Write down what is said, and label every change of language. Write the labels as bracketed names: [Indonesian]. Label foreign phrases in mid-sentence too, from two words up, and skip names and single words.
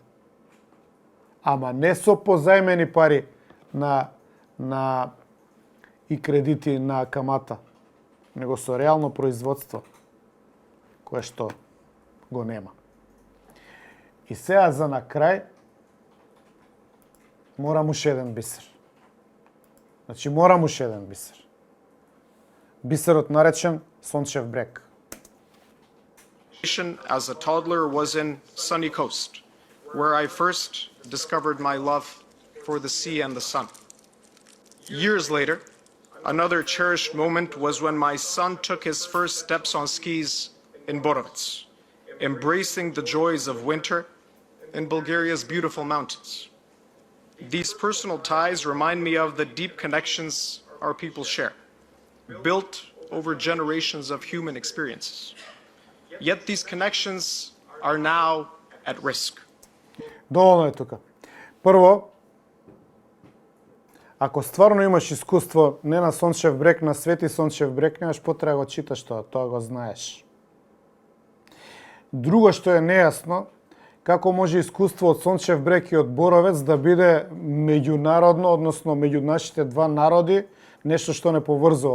[Macedonian] Ама не со позајмени пари на и кредити на камата, него со реално производство, кое што го нема. И сега за на крај, морам уште еден бисер. Значи, морам уште еден бисер. Бисерот наречен Сончев брег. [English] As a toddler was in Sunny Coast, where I first discovered my love for the sea and the sun. Years later, another cherished moment was when my son took his first steps on skis in Borovets, embracing the joys of winter in Bulgaria's beautiful mountains. These personal ties remind me of the deep connections our people share, built over generations of human experiences. Yet these connections are now at risk. [Macedonian] Доволно е тука. Прво, ако стварно имаш искуство не на Сончев брег, на Свети Сончев брег, немаш потреба да го читаш тоа го знаеш. Друго што е нејасно, како може искуство од Сончев брег и од Боровец да биде меѓународно, односно меѓу нашите два народи, нешто што не поврзува.